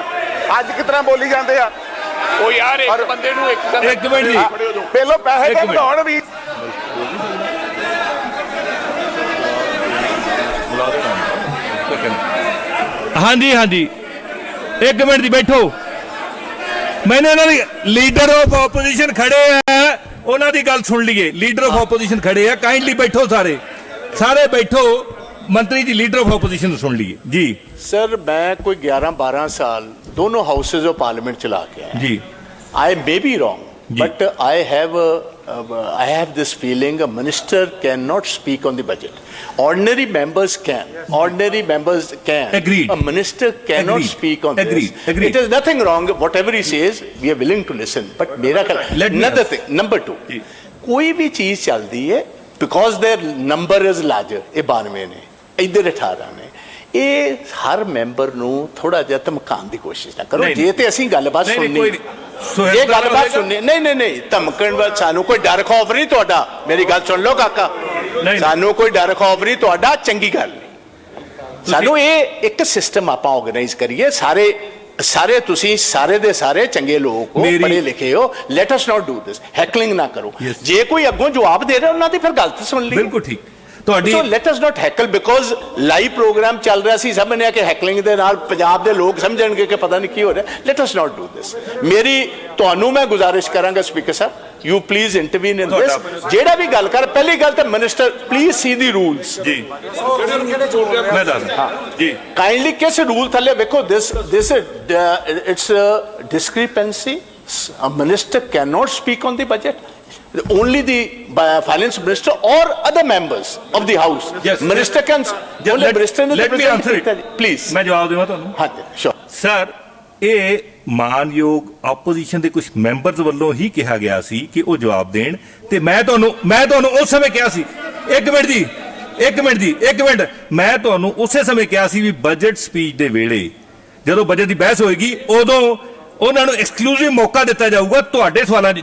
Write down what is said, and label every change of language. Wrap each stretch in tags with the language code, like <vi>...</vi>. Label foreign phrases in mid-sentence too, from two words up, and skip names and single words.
<pa>ਅੱਜ ਕਿਸ ਤਰ੍ਹਾਂ ਬੋਲੀ ਜਾਂਦੇ ਆ ਉਹ ਯਾਰ, ਇੱਕ ਬੰਦੇ ਨੂੰ ਇੱਕ ਮਿੰਟ ਜੀ, ਪਹਿਲਾਂ ਪੈਸੇ ਤੇ ਵਧਾਉਣ ਵੀ। ਹਾਂਜੀ ਹਾਂਜੀ, ਇੱਕ ਮਿੰਟ ਜੀ ਬੈਠੋ।</pa> <hi>मैंने</hi> <en>leader of opposition</en> <hi>खड़े हैं,</hi> <pa>ਉਹਨਾਂ ਦੀ ਗੱਲ ਸੁਣ ਲਈਏ।</pa> <en>leader of opposition</en> <pa>ਖੜੇ ਆ, ਕਾਈਂਡਲੀ ਬੈਠੋ, ਸਾਰੇ ਬੈਠੋ।</pa> <hi>मंत्री जी,</hi> <en>leader of opposition</en> <hi>सुन लिए जी। सर, मैं कोई 11-12 साल दोनों</hi> <en>houses of parliament</en> <hi>चला के आया जी।</hi> <en>I may be wrong, but I have this feeling a minister cannot speak on the budget. Ordinary members can. Agreed. A minister cannot speak on this. Agreed. It is nothing wrong. Whatever he says, we are willing to listen. But मेरा another thing. Number 2.</en> <hi>कोई भी चीज चलती है,</hi> <en>because their number is larger.</en> <hi>ये 92 ने, इधर 18 ने।</hi> <pa>ਇਹ ਹਰ ਮੈਂਬਰ ਨੂੰ ਥੋੜਾ ਜਿਹਾ ਧਮਕਾਉਣ ਦੀ ਕੋਸ਼ਿਸ਼ ਨਾ ਕਰੋ। ਜੇ ਤੇ ਅਸੀਂ ਗੱਲਬਾਤ ਸੁਣਨੀ, ਇਹ ਗੱਲਬਾਤ ਸੁਣਨੀ, ਨਹੀਂ ਧਮਕਣ ਬਾਅਦ ਸਾਨੂੰ ਕੋਈ ਡਰ ਖੌਫ ਨਹੀਂ ਤੁਹਾਡਾ। ਮੇਰੀ ਗੱਲ ਸੁਣ ਲਓ ਕਾਕਾ, ਸਾਨੂੰ ਕੋਈ ਡਰ ਖੌਫ ਨਹੀਂ ਤੁਹਾਡਾ, ਚੰਗੀ ਗੱਲ ਨਹੀਂ। ਸਾਨੂੰ ਇਹ ਇੱਕ ਸਿਸਟਮ ਆਪਾਂ ਆਰਗੇਨਾਈਜ਼ ਕਰੀਏ। ਸਾਰੇ ਤੁਸੀਂ ਸਾਰੇ ਦੇ ਸਾਰੇ ਚੰਗੇ ਲੋਕ ਹੋ, ਪੜ੍ਹੇ ਲਿਖੇ ਹੋ।</pa> <en>let us not do this,</en> <pa>ਹੈਕਲਿੰਗ ਨਾ ਕਰੋ। ਜੇ ਕੋਈ ਅੱਗੋਂ ਜਵਾਬ ਦੇ ਰਿਹਾ, ਉਹਨਾਂ ਦੀ ਫਿਰ ਗੱਲ ਸੁਣ ਲਈ। ਬਿਲਕੁਲ ਠੀਕ।</pa> <en>So let us not heckle, because live program</en> <pa>ਚੱਲ ਰਿਹਾ ਸੀ, ਸਭ ਨੇ ਕਿ ਹੈਕਲਿੰਗ ਦੇ ਨਾਲ ਪੰਜਾਬ ਦੇ ਲੋਕ ਸਮਝਣਗੇ ਕਿ ਪਤਾ ਨਹੀਂ ਕੀ ਹੋ ਰਿਹਾ।</pa> <en>Let us not do this.</en> <pa>ਮੇਰੀ ਤੁਹਾਨੂੰ ਮੈਂ ਗੁਜ਼ਾਰਿਸ਼ ਕਰਾਂਗਾ ਸਪੀਕਰ ਸਾਹਿਬ,</pa> <en>you please intervene in this.</en> <pa>ਜਿਹੜਾ ਵੀ ਗੱਲ ਕਰ, ਪਹਿਲੀ ਗੱਲ ਤਾਂ</pa> <en>minister please</en> <pa>ਸੀ ਦੀ ਰੂਲਸ ਜੀ। ਮੈਂ ਦੱਸਦਾ ਜੀ, ਕਾਈਂਡਲੀ ਕਿਸ ਰੂਲ ਥੱਲੇ ਵੇਖੋ।</pa> <en>this it's a discrepancy. A minister cannot speak on the budget. Only the finance minister or other members of the house. Yes, minister can. Let me answer it, please.</en> <hi>मैं जवाब दूंगा ਤੁਹਾਨੂੰ।</hi> <pa>ਹਾਂਜੀ, sure. ਸਰ, ਇਹ ਮਾਨਯੋਗ ਆਪੋਜੀਸ਼ਨ ਦੇ ਕੁਝ ਮੈਂਬਰਸ ਵੱਲੋਂ ਹੀ ਕਿਹਾ ਗਿਆ ਸੀ ਕਿ ਉਹ ਜਵਾਬ ਦੇਣ, ਤੇ ਮੈਂ ਤੁਹਾਨੂੰ ਉਸ ਸਮੇਂ ਕਿਹਾ ਸੀ। ਇੱਕ ਮਿੰਟ, ਮੈਂ ਤੁਹਾਨੂੰ ਉਸੇ ਸਮੇਂ ਕਿਹਾ ਸੀ ਵੀ</pa> <en>budget speech</en> <pa>ਦੇ ਵੇਲੇ ਜਦੋਂ ਬਜਟ ਦੀ ਬਹਿਸ ਹੋਏਗੀ, ਉਦੋਂ ਉਹਨਾਂ ਨੂੰ ਐਕਸਕਲੂਸਿਵ ਮੌਕਾ ਦਿੱਤਾ ਜਾਊਗਾ ਤੁਹਾਡੇ ਸਵਾਲਾਂ 'ਚ।</pa>